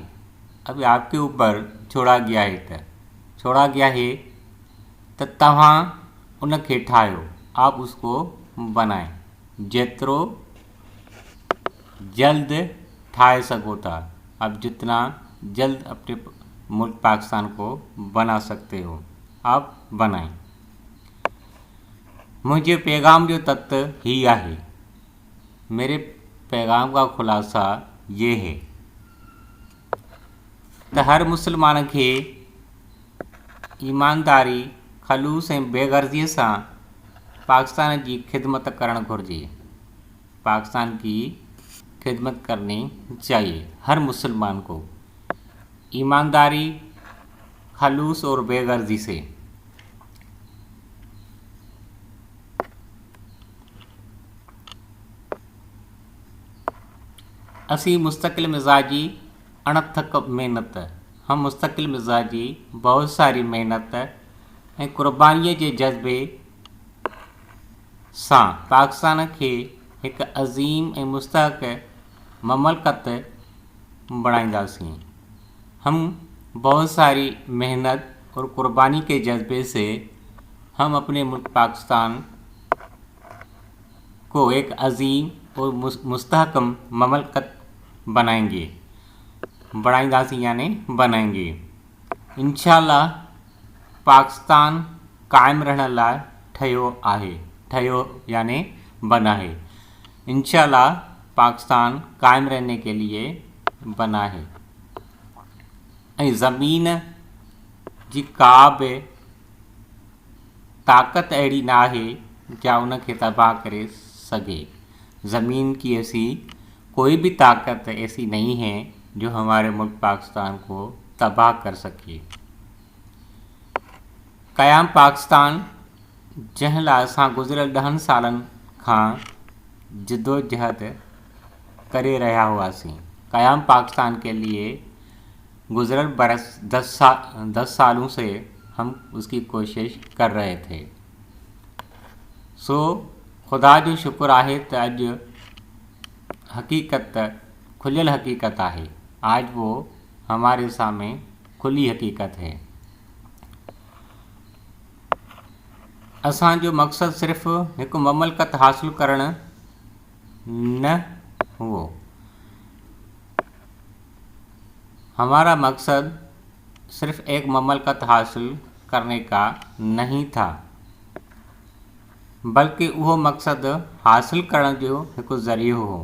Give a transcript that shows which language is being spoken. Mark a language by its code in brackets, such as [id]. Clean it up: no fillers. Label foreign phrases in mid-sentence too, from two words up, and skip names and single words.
[ur] ابھی آپ کے اوپر چھوڑا گیا ہے تو [sd] तव्हां उनखे ठाहियो, [ur] آپ اس کو بنائیں. [sd] जेतिरो जल्द ठाहे सको था, [ur] آپ جتنا جلد اپنے ملک پاکستان کو بنا سکتے ہو آپ بنائیں. [sd] मुझे पैगाम जो तत्व ही है, [ur] میرے پیغام کا خلاصہ یہ ہے [sd] तो हर मुसलमान के ईमानदारी, खलूस ऐं बेगर्ज़ीअ सां पाकिस्तान की खिदमत करण घुर्जे। [ur] پاکستان کی خدمت کرنی چاہیے ہر مسلمان کو، ایمانداری، خلوص اور بےغرضی سے. [sd] असी मुस्तकिल मिजाजी अणथक मेहनत, [ur] ہم مستقل مزاجی بہت ساری محنت [sd] ऐं कुर्बानीअ जे जज़्बे सां पाकिस्तान के एक अज़ीम ऐं मुस्तहक ममलकत बणाईंदासीं। [ur] ہم بہت ساری محنت اور قربانی کے جذبے سے ہم اپنے ملک پاکستان کو ایک عظیم اور مستحکم مملکت بنائیندسیں یعنی بنائیں گے. [sd] इंशाअल्लाह पाकिस्तान कायम रहने लाइ ठहियो [ur] یعنی بنا ہے. ان شاء اللہ پاکستان قائم رہنے کے لیے بنا ہے. [sd] ज़मीन जी का बि ताक़त अहिड़ी ना है जा उनके तबाह करे सके। [ur] زمین کی ایسی کوئی بھی طاقت ایسی نہیں ہے جو ہمارے ملک پاکستان کو تباہ کر سکے. [sd] क़याम पाकिस्तान जंहिं लाइ असां गुज़िरियल 10 सालनि खां जिदोजहद करे रहा हुआसीं। [ur] قیام پاکستان کے لیے گذریل برس 10 سالوں سے ہم اس کی کوشش کر رہے تھے. [sd] सो खुदा जो शुक्र आहे तो अॼु हकीकत खुलियल हकीकत है। [ur] آج وہ ہمارے سامنے کھلی حقیقت ہے. [sd] असांजो मकसद सिर्फ़ एक ममलकत हासिल करण न हुओ। [ur] ہمارا مقصد صرف ایک مملکت حاصل کرنے کا نہیں تھا، بلکہ [sd] वो मकसद हासिल करण जो एक ज़रियो हो।